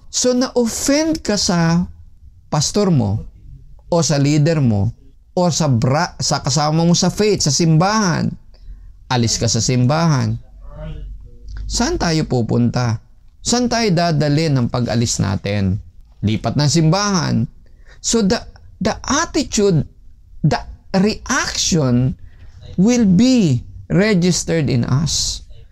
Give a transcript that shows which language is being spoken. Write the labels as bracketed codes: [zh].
[tl] So, na-offend ka sa pastor mo, o sa leader mo, o sa kasama mo sa faith, sa simbahan. Alis ka sa simbahan. Saan tayo pupunta? Saan tayo dadalhin ng pag-alis natin? Lipat ng simbahan. [en] So the attitude, the reaction will be registered in us.